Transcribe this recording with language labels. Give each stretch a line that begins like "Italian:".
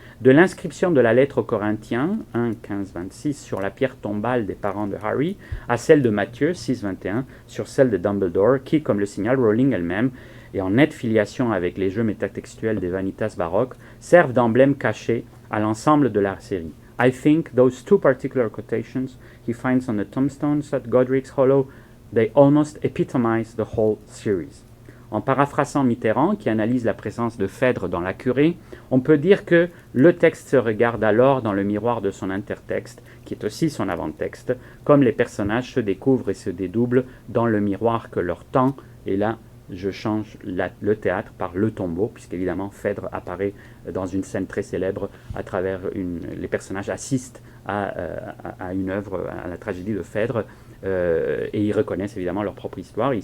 French: De l'inscription de la lettre aux Corinthiens, 1:15-26, sur la pierre tombale des parents de Harry, à celle de Matthieu, 6:21, sur celle de Dumbledore, qui, comme le signale Rowling elle-même, et en nette filiation avec les jeux métatextuels des Vanitas baroques, servent d'emblème caché à l'ensemble de la série.
English: I think those two particular quotations he finds on the tombstones at Godric's Hollow, they almost epitomize the whole series.
French: En paraphrasant Mitterrand, qui analyse la présence de Phèdre dans la curée, on peut dire que le texte se regarde alors dans le miroir de son intertexte, qui est aussi son avant-texte, comme les personnages se découvrent et se dédoublent dans le miroir que leur tend, et là, je change le théâtre par le tombeau, puisqu'évidemment Phèdre apparaît dans une scène très célèbre à travers les personnages assistent à une œuvre, à la tragédie de Phèdre, et ils reconnaissent évidemment leur propre histoire.